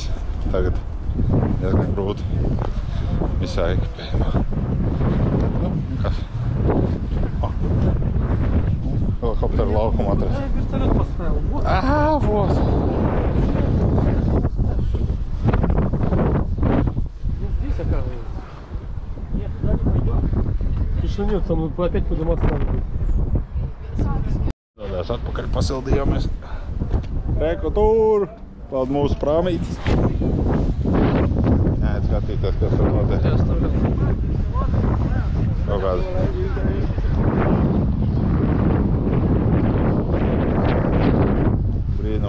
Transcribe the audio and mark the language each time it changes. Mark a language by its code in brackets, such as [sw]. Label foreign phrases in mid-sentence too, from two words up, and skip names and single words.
[lv] Tagad diezgan grūti visā ekipējumā. Nu, kas? Helikopteru laukumu atrast. [ru] Я вертолет поставил. Вот. Вот. Ну, здесь оказывается. Нет, туда не пойдем. Еще нет, там опять подниматься надо будет. [lv] Tādās atpakaļ pasildījāmies. Reku tur! Paldies mūsu prāmītis. Jā, skatīties, kas tur notiek. Kaut kāda. Brīnum.